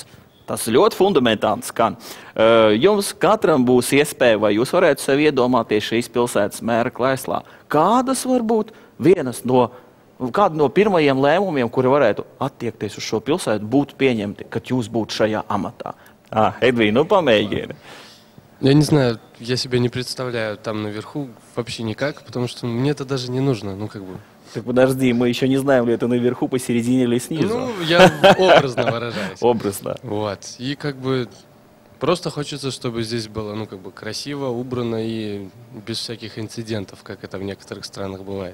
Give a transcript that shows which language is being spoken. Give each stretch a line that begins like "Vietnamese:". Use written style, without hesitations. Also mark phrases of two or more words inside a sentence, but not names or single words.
Latvian: Tas ļoti fundamentāli skan. Jums katram būs iespēja, vai jūs varētu sev iedomāties šīs pilsētas mēra krēslā. Kādas var būt kādi no pirmajiem lēmumiem, kuri varētu attiekties uz šo pilsētu, būtu pieņemti, kad jūs būtu šajā amatā? Edvīna, pamēģini.
Russian: Я не знаю, я себя не представляю там наверху вообще никак, потому что мне это даже не нужно, ну как бы. Так подожди, мы еще не знаем, ли это наверху, посередине или снизу. Ну, я образно выражаюсь. Образно. Вот. И как бы просто хочется, чтобы здесь было, ну как бы красиво, убрано и без всяких инцидентов, как это в некоторых странах бывает.